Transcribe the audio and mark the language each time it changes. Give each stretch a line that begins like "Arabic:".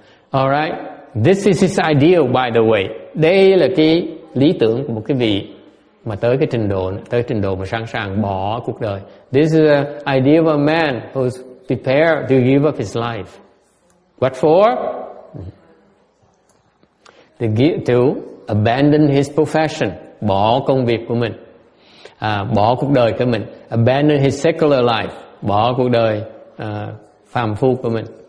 English: Alright, this is his ideal, by the way.
Vietnamese: Đây là cái lý tưởng của một cái vị mà tới trình độ mà sẵn sàng bỏ cuộc đời.
English: This is the idea of a man who's prepared to give up his life. What for? To abandon his profession,
Vietnamese: bỏ công việc của mình, bỏ cuộc đời của mình.
English: Abandon his secular life,
Vietnamese: bỏ cuộc đời phàm phu của mình.